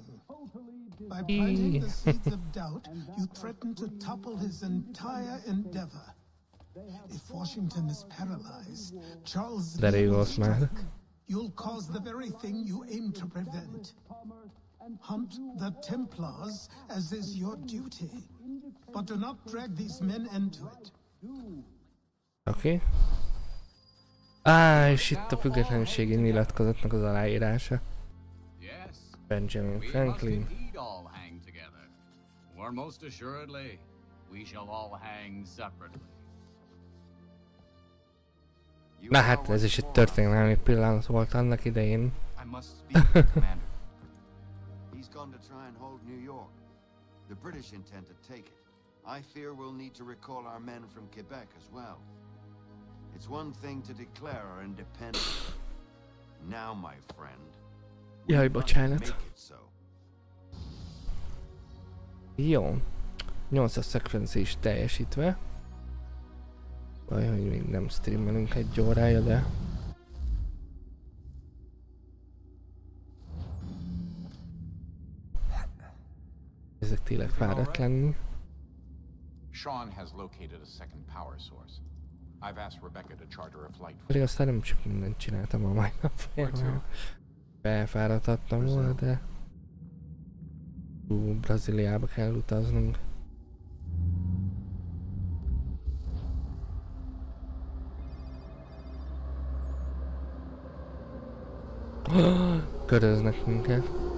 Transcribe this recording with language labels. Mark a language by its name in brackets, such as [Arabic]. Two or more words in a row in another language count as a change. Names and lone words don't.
[English] By planting the seeds of doubt, you threaten to topple his entire endeavor. If Washington is paralyzed, Charles There will goes, man. strike. You'll cause the very thing you aim to prevent. Hunt the Templars, as is your duty. But do not drag these men into it. [Hungarian] Oké. És itt a függetlenségi nyilatkozatnak az aláírása. Benjamin Franklin. [English] Or most assuredly, we shall all hang separately. [Hungarian] Na hát ez is egy történelmi pillanat volt annak idején. [English] I must speak to the commander. He's gone to try and hold New York. The British intend to take it. I fear we'll need to recall our men from Quebec as well. It's one thing to declare our independence. Now, my friend, [Hungarian] Jaj, bocsánat. [English] make it so. [Hungarian] Jó. 8-as szekvencia is teljesítve. Baj, hogy még nem streamelünk egy órája, de... Ezek tényleg fáradt lenni. [English] Sean has located a second power source. I've asked Rebecca to charter a flight for [Hungarian] Pedig aztán nem csak mindent csináltam a mai nap folyamán. Felfáradhattam volna, de... Brazíliába kell utaznunk. Köröznek minket.